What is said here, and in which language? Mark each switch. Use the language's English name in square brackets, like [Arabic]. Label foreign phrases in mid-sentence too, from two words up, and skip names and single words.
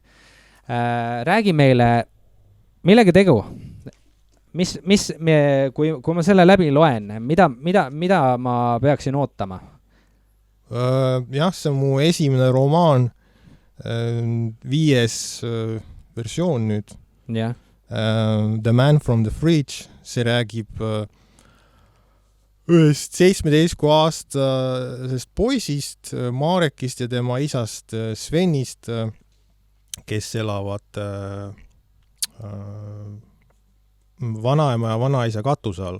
[Estonian] Räägi meile, millega tegu? Kui ma selle läbi loen, mida ma peaksin ootama? Jah, see on mu esimene romaan, 5. versioon nüüd. [English] Yeah. [Estonian] The Man from the Fridge, see räägib ühest 17-aastasest poisist, Marekist ja tema isast Svenist, kes elavad vanaema ja vanaisa katuse all.